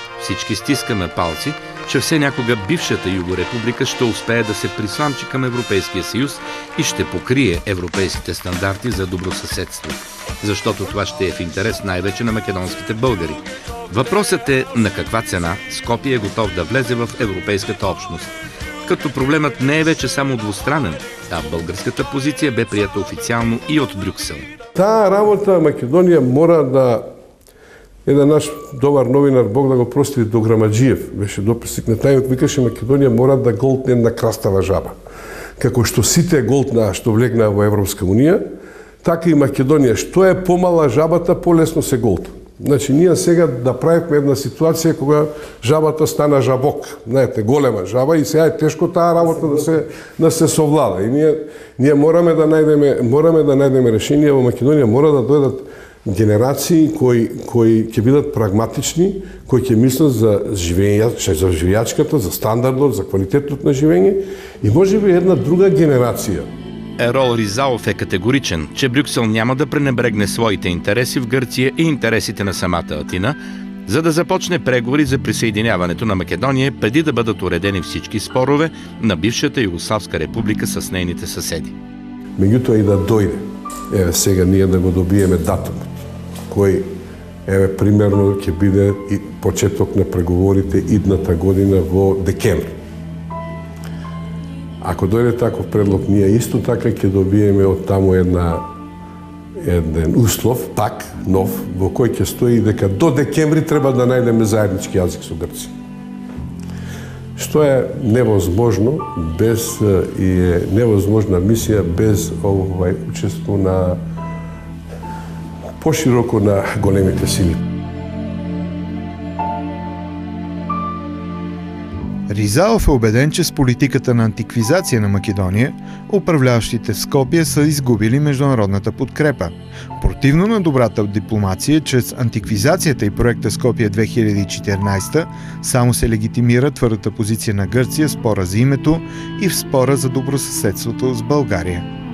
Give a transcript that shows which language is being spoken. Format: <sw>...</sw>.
<bg>Всички стискаме палци, че все някога бившата Югорепублика ще успее да се присламчи към Европейския съюз и ще покрие европейските стандарти за добросъседство. Защото това ще е в интерес най-вече на македонските българи. Въпросът е на каква цена Скопие е готов да влезе в европейската общност. Като проблемът не е вече само двустранен, а българската позиция бе прията официално и от Брюксел.</bg> <mk>Таа работа Македонија мора да... Еден наш добар новинар, Бог да го прости, Дограмаджиев, беше дописник на тајот, викаше Македонија мора да голтне една крастава жаба. Како што сите голтнаа што влегнаа во Европска унија, така и Македонија. Што е помала жабата, полесно се голта. Значи, ние сега да правиме една ситуација кога жабата стана жабок. Знаете, голема жаба и сега е тешко таа работа да се совлада. И ние мораме да најдеме решение во Македонија, мора да дојдат генерации кои ќе бидат прагматични, кои ќе мислат за живејачката, за стандардот, за квалитетот на живење и можеби една друга генерација</mk> <bg>Ерол Ризалов е категоричен, че Брюксел няма да пренебрегне своите интереси в Гърция и интересите на самата Атина, за да започне преговори за присъединяването на Македония преди да бъдат уредени всички спорове на бившата Югославска република с нейните съседи.</bg> <mk>Меѓутоа и да дојде, еве сега ние да го добиеме датумот, кој еве примерно ќе биде и почеток на преговорите идната година во декември. Ако дојде таков предлог, ние исто така ќе добиеме од таму еден услов, пак нов, во кој ќе стои дека до декември треба да најдеме заеднички јазик со Грција. Што е невозможно без и е невозможна мисија без учество на пошироко на големите сили.</mk> <bg>Ризалов е убеден, че с политиката на антиквизация на Македония, управляващите в Скопие са изгубили международната подкрепа. Противно на добрата дипломация, чрез антиквизацията и проекта Скопие 2014 само се легитимира твърдата позиция на Гърция в спора за името и в спора за добросъседството с България.</bg>